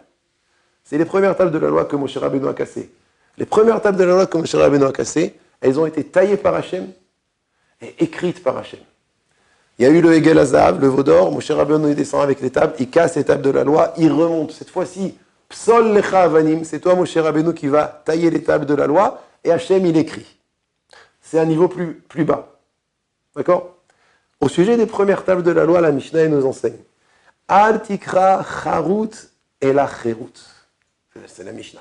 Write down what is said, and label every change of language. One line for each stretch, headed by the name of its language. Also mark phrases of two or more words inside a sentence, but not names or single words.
French: C'est les premières tables de la loi que Moshe Rabbeinu a cassées. Les premières tables de la loi que Moshe Rabbeinu a cassées, elles ont été taillées par Hachem et écrites par Hachem. Il y a eu le
Hebrew: עגל הזהב,
French: le veau d'or, Moshe Rabbeinu descend avec les tables, il casse les tables de la loi, il remonte. Cette fois-ci,
Hebrew: פסל לך אבנים,
French: c'est toi Moshe Rabbeinu qui va tailler les tables de la loi, et Hachem il écrit. C'est un niveau plus bas. D'accord? Au sujet des premières tables de la loi, la Mishnah nous enseigne.
Hebrew: אל תקרא חרות את לה חרות.
French: C'est la Mishnah.